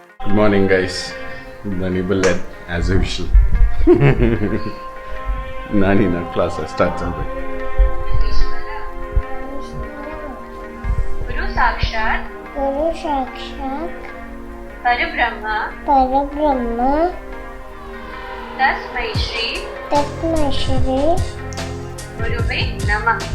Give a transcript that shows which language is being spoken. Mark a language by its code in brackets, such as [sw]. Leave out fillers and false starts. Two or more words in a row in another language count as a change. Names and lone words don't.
[en] Good morning, guys. Nani late as usual. Nani na class starts already. [sa] Guru Sakshat Brahma Tasmai Shri Guruve Namah.